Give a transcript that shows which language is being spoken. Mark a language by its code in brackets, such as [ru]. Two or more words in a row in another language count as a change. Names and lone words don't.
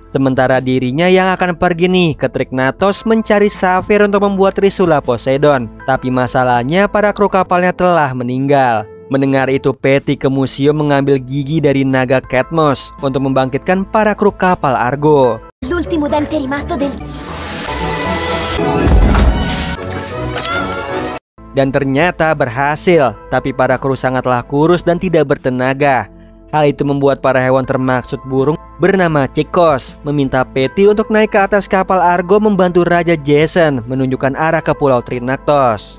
[id] Sementara dirinya yang akan pergi nih ke Trinaktos mencari safir untuk membuat Trisula Poseidon. Tapi masalahnya para kru kapalnya telah meninggal. Mendengar itu Patty ke museum mengambil gigi dari naga Katmos untuk membangkitkan para kru kapal Argo. [it] L'ultimo dente rimasto del... [id] Dan ternyata berhasil, tapi para kru sangatlah kurus dan tidak bertenaga. Hal itu membuat para hewan termaksud burung bernama Chicos meminta Patty untuk naik ke atas kapal Argo membantu Raja Jason menunjukkan arah ke Pulau Trinaktos.